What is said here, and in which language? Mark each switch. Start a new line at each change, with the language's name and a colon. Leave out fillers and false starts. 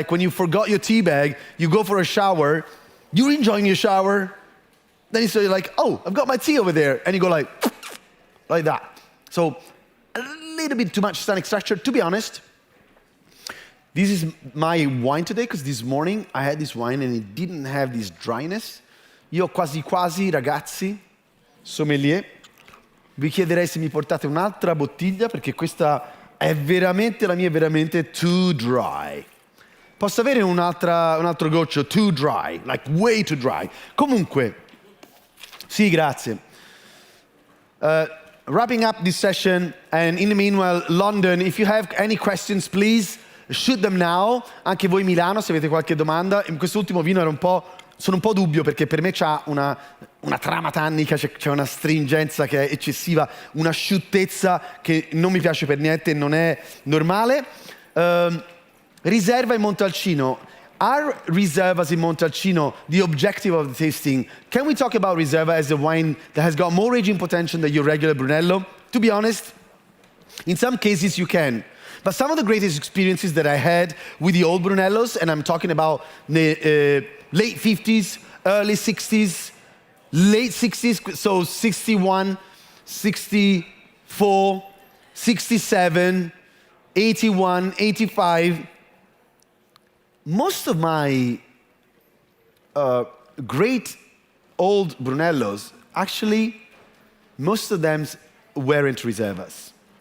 English: Like when you forgot your tea bag, you go for a shower, you're enjoying your shower, then you're like, oh, I've got my tea over there, and you go like that. So a little bit too much tannic structure, to be honest. This is my wine today because this morning I had this wine and it didn't have this dryness.
Italian: Io quasi quasi, ragazzi, sommelier, vi chiederei se mi portate un'altra bottiglia perché questa è veramente, la mia è veramente
English: too dry.
Italian: Posso avere un altro goccio?
English: Too dry, like way too dry.
Italian: Comunque, sì, grazie.
English: Wrapping up this session, and in the meanwhile, London, if you have any questions, please shoot them now.
Italian: Anche voi Milano, se avete qualche domanda. In quest'ultimo vino era un po' sono un po' dubbio perché per me c'ha una trama tannica, c'è una stringenza che è eccessiva, un'asciuttezza che non mi piace per niente, non è normale. Riserva e Montalcino.
English: Are Riservas in Montalcino the objective of the tasting? Can we talk about Riserva as a wine that has got more aging potential than your regular Brunello? To be honest, in some cases you can. But some of the greatest experiences that I had with the old Brunellos, and I'm talking about the late 50s, early 60s, late 60s, so 61, 64, 67, 81, 85, most of my great old Brunellos, actually, most of them weren't Riservas.